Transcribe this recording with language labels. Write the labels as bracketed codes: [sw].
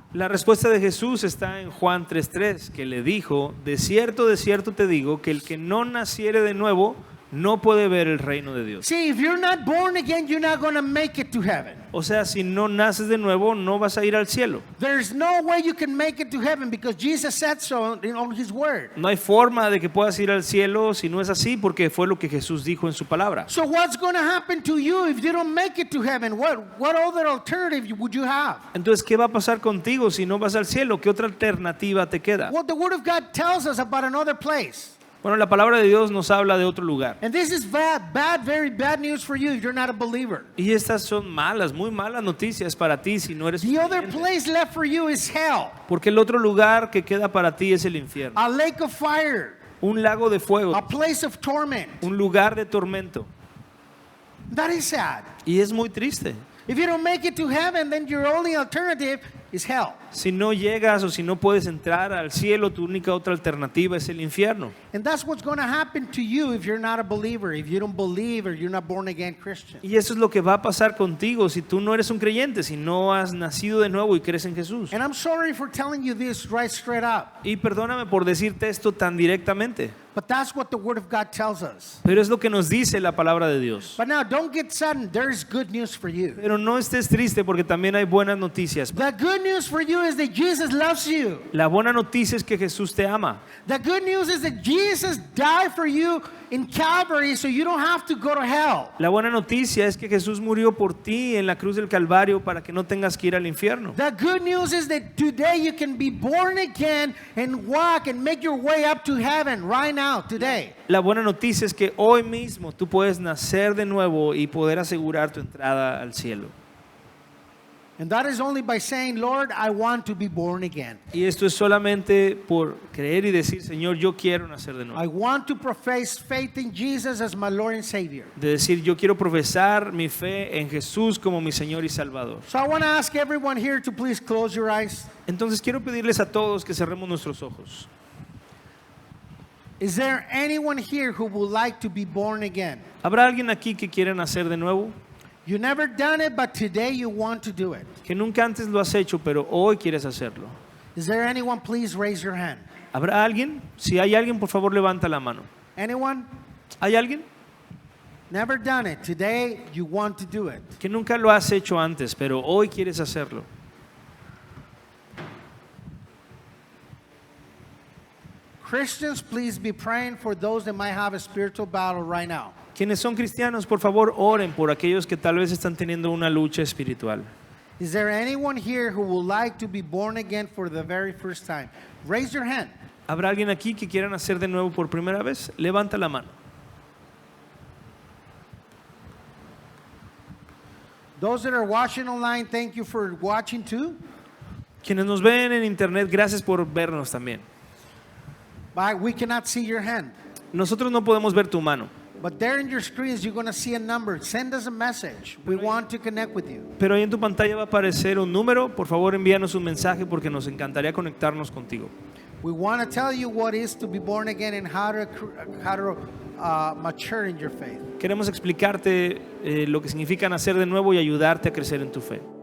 [es] La respuesta de Jesús está en Juan 3:3, que le dijo, de cierto te digo, que el que no naciere de nuevo no puede ver el reino de Dios. [en] See, if you're not born again, you're not going to make it to heaven. [es] O sea, si no naces de nuevo, no vas a ir al cielo. [en] There's no way you can make it to heaven because Jesus said so on his word. [es] No hay forma de que puedas ir al cielo si no es así, porque fue lo que Jesús dijo en su palabra. [en] So what's going to happen to you if you don't make it to heaven? What other alternative would you have? [es] Entonces, ¿qué va a pasar contigo si no vas al cielo? ¿Qué otra alternativa te queda? [en] Well, the word of God tells us about another place. [es] Bueno, la palabra de Dios nos habla de otro lugar. [en] And this is very bad news for you if you're not a believer. [es] Y estas son malas, muy malas noticias para ti si no eres un [en] The other [es] creyente. [en] place left for you is hell, [es] Porque el otro lugar que queda para ti es el infierno. [en] a lake of fire, [es] Un lago de fuego, [en] a place of torment. [es] un lugar de tormento. [en] That is sad. [es] Y es muy triste. [en] If you don't make it to heaven, then your only alternative is hell. [es] Si no llegas o si no puedes entrar al cielo, tu única otra alternativa es el infierno. [en] And that's what's going to happen to you if you're not a believer, if you don't believe or you're not born again Christian. [es] Y eso es lo que va a pasar contigo si tú no eres un creyente, si no has nacido de nuevo y crees en Jesús. [en] And I'm sorry for telling you this right straight up, [es] Y perdóname por decirte esto tan directamente, [en] but that's what the Word of God tells us. [es] pero es lo que nos dice la palabra de Dios. [en] But now, don't get sudden. There's good news for you. [es] Pero no estés triste porque también hay buenas noticias. [en] The good news for you is that Jesus loves you. [es] La buena noticia es que Jesús te ama. [en] The good news is that Jesus died for you in Calvary so you don't have to go to hell. [es] La buena noticia es que Jesús murió por ti en la cruz del Calvario para que no tengas que ir al infierno. [en] The good news is that today you can be born again and walk and make your way up to heaven right now, today. [es] La buena noticia es que hoy mismo tú puedes nacer de nuevo y poder asegurar tu entrada al cielo. [en] And that is only by saying, Lord, I want to be born again. [es] Y esto es solamente por creer y decir, Señor, yo quiero nacer de nuevo. [en] I want to profess faith in Jesus as my Lord and Savior. [es] De decir, yo quiero profesar mi fe en Jesús como mi Señor y Salvador. [en] So I want to ask everyone here to please close your eyes. [es] Entonces quiero pedirles a todos que cerremos nuestros ojos. [en] Is there anyone here who would like to be born again? [es] ¿Habrá alguien aquí que quiera nacer de nuevo? [en] You never done it, but today you want to do it. [es] Que nunca antes lo has hecho, pero hoy quieres hacerlo. [en] Is there anyone? Please raise your hand. [es] ¿Habrá alguien? Si hay alguien, por favor, levanta la mano. [en] Anyone? [es] ¿Hay alguien? [en] Never done it. Today you want to do it. [es] Que nunca lo has hecho antes, pero hoy quieres hacerlo. [en] Christians, please be praying for those that might have a spiritual battle right now. [es] Quienes son cristianos, por favor, oren por aquellos que tal vez están teniendo una lucha espiritual. [en] Is there anyone here who would like to be born again for the very first time? Raise your hand. [es] ¿Habrá alguien aquí que quiera nacer de nuevo por primera vez? Levanta la mano. [en] Those that are watching online, thank you for watching too. [es] Quienes nos ven en internet, gracias por vernos también. [en] But we cannot see your hand. [es] Nosotros no podemos ver tu mano, [en] But there in your screens, you're going to see a number. Send us a message. We want to connect with you. [es] pero ahí en tu pantalla va a aparecer un número. Por favor, envíanos un mensaje porque nos encantaría conectarnos contigo. [en] We want to tell you what is to be born again and how to mature in your faith. [es] Queremos explicarte lo que significa nacer de nuevo y ayudarte a crecer en tu fe.